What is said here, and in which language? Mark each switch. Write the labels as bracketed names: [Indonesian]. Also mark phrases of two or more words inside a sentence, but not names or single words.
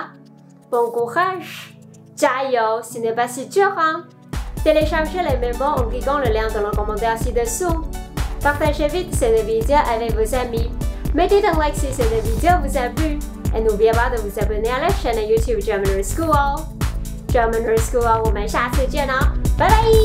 [French] Bon courage! [Chinese] 加油, [French] ce n'est pas si dur, hein? Téléchargez les mémos en cliquant le lien dans le commentaire ci-dessous. Partagez vite cette vidéo avec vos amis. Mettez un like si cette vidéo vous a plu. Et n'oubliez pas de vous abonner à la chaîne YouTube German School. German School, [Chinese] 我们下次见哦，拜拜。